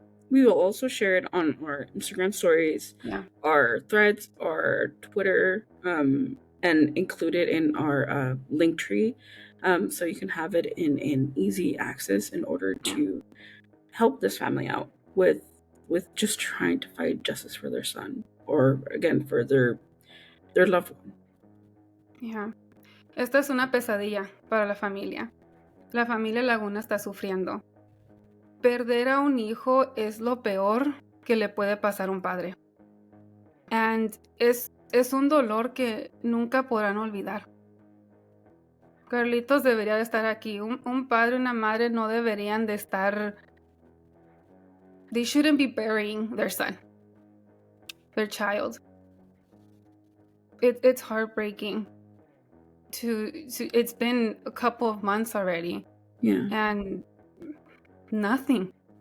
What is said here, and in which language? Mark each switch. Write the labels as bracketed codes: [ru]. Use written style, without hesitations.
[en] We will also share it on our Instagram stories, our threads, our Twitter, and include it in our link tree, so you can have it in easy access in order to help this family out with just trying to fight justice for their son, or again for their loved one. Yeah. [es] Esta es una pesadilla para la familia. La familia Laguna está sufriendo. Perder a un hijo es lo peor que le puede pasar a un padre. And es un dolor que nunca podrán olvidar. Carlitos debería de estar aquí. Un padre y una madre no deberían de estar... [en] They shouldn't be burying their son, their child. It's heartbreaking. It's been a couple of months already. Yeah. And nothing.